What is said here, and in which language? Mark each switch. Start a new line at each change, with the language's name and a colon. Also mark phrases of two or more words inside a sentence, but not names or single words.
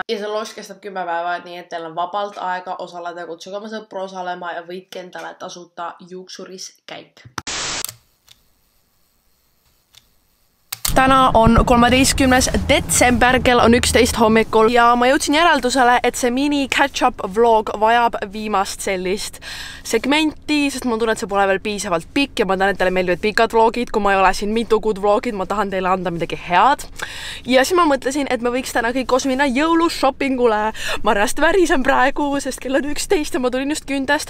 Estonian: Ja see loos kestab 10 päeva, nii et teil on vabalt aega osaleda, kutsuge oma sõpru osalema ja võitke endale tasuta juuksuriskäik. Täna on 13. detsember, kell on 11 hommikul ja ma jõudsin järeldusele, et see
English: mini catch-up vlog
Estonian: vajab viimast sellist segmenti, sest ma tunnen, et see pole veel piisavalt pikk ja ma tean, et teile meeldivad pikad vlogid, kui ma ei ole siin mitu kuud vlogid, ma tahan teile anda midagi head. Ja siis ma mõtlesin, et me võiks täna kõik koos minna jõulushoppingule. Ma reast värisen praegu, sest kell on 11 ja ma tulin just kündest.